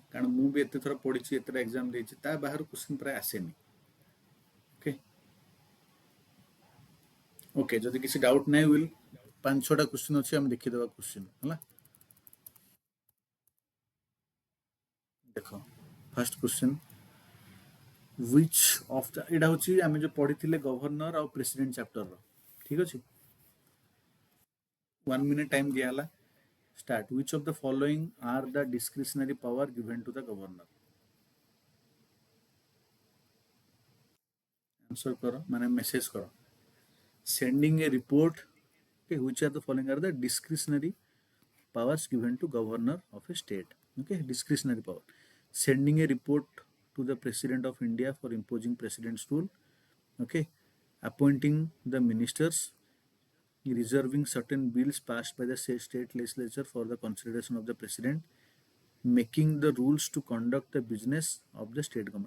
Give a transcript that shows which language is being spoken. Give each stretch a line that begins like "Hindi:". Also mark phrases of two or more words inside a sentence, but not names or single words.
Odia: କାରଣ ମୁଁ ବି ଏତେ ଥର ପଢିଛି, ଏତେଟା ଏକ୍ଜାମ ଦେଇଛି, ତା ବାହାରୁ କ୍ୱେଶ୍ଚିନ୍ ପ୍ରାୟ ଆସେନି।
English: okay okay,
Odia: ଯଦି କିଛି ଡାଉଟ୍ ନାହିଁ ୱିଲ୍ 5-6ଟା କ୍ୱେଶ୍ଚିନ୍ ଅଛି, ଆମେ ଦେଖିଦେବା କ୍ୱେଶ୍ଚିନ୍ ହେଲା। ଦେଖ
English: first question, which of the,
Odia: ଏଇଟା ହେଉଛି ଆମେ ଯୋଉ ପଢିଥିଲେ ଗଭର୍ଣ୍ଣର ଆଉ ପ୍ରେସିଡେଣ୍ଟ ଚାପ୍ଟରର, ଠିକ ଅଛି। 1
English: minute time
Odia: ଦିଆହେଲା, ଷ୍ଟାର୍ଟ।
English: which of the following are the discretionary power given to the governor?
Hindi: आंसर करो, माने मेसेज करो।
English: sending a report, okay, which are the following are the discretionary powers given to governor of a state. Okay, discretionary power. Sending a report to the president of India for imposing president's rule. Okay, appointing the ministers, reserving certain bills passed by the state legislature for the consideration of the president, making the rules to conduct the business of the state government.